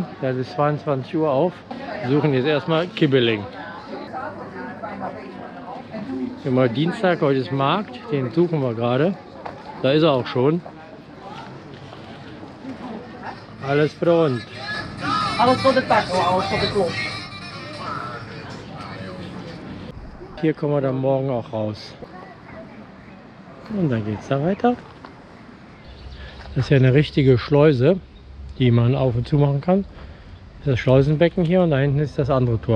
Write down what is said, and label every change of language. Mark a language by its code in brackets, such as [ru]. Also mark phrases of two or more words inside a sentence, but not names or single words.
[de] Der ist bis 22 Uhr auf. Wir suchen jetzt erstmal Kibbeling. Immer Dienstag, heute ist Markt. Den suchen wir gerade. Da ist er auch schon. Alles rund. [nl] Alles voor de tak, alles voor de klop. [de] Hier kommen wir dann morgen auch raus. Und dann geht es da weiter. Das ist ja eine richtige Schleuse, die man auf und zu machen kann. Das ist das Schleusenbecken hier und da hinten ist das andere Tor.